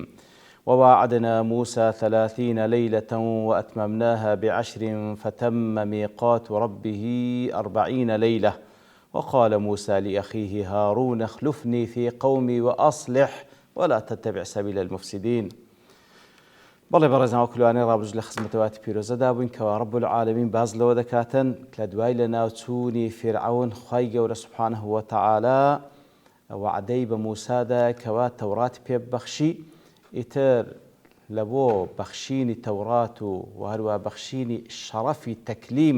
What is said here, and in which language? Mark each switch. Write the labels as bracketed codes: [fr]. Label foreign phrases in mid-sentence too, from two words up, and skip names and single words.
[ar] وواعدنا موسى 30 ليلة وأتممناها ب10 فتم ميقات ربه 40 ليلة. وقال موسى لأخيه هارون اخلفني في قومي وأصلح ولا تتبع سبيل المفسدين. [ckb] بەڵێ بەڕێزان وەکلوانەی ڕابردوو لە خزمەتەواتی پیرۆزەدا بووین کەوا [ar] ڕەب العالەمین [ckb] باز لەوە دەکاتن کە دوای لە ناوچوونی فیرعەون خوای گەورە [ar] سوبحانه وتعالە [ckb] وعدەی بە موسادا کەوا تەوڕاتی پێ ببەخشی ئیتر لە بۆ بەخشینی تەورات و هەروە بەخشینی شەڕەفی تەکلیم